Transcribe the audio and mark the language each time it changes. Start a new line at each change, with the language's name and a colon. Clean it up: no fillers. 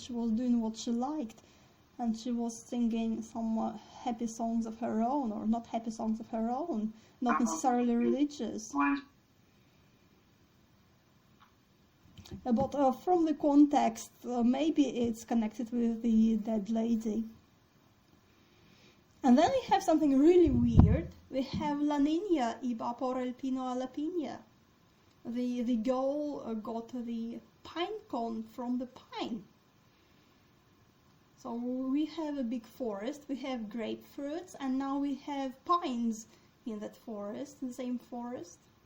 English: She was doing what she liked. And she was singing some happy songs of her own, or not happy songs of her own, not necessarily religious. But from the context, maybe it's connected with the dead lady. And then we have something really weird. We have
Spanish: La Niña iba por el pino a la piña.
English: The girl got the pine cone from the pine. So we have a big forest, we have grapefruits, and now we have pines in that forest, the same forest.